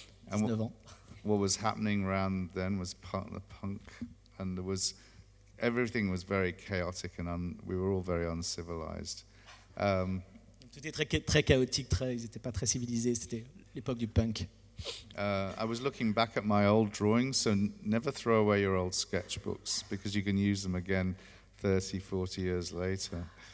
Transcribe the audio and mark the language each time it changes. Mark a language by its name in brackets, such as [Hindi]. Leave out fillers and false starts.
[English] And what was happening around then was the punk, and everything was very chaotic, and we were all very uncivilized. [French] Tout était très chaotique, ils n'étaient pas très civilisés, c'était l'époque du punk. [English] I was looking back at my old drawings, so never throw away your old sketchbooks because you can use them again 30, 40 years later.